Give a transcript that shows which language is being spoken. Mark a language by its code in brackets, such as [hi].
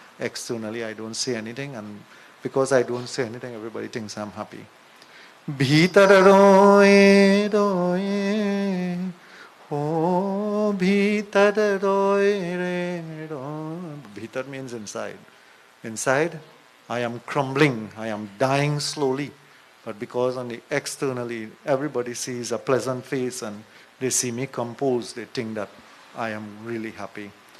[en] Externally I don't say anything, and because I don't say anything everybody thinks I'm happy. [hi] भीतर रोए रोए हो भीतर रोए रे रो. [en] Bhitar means inside. Inside I am crumbling, I am dying slowly. But because on the externally everybody sees a pleasant face and they see me composed, they think that I am really happy.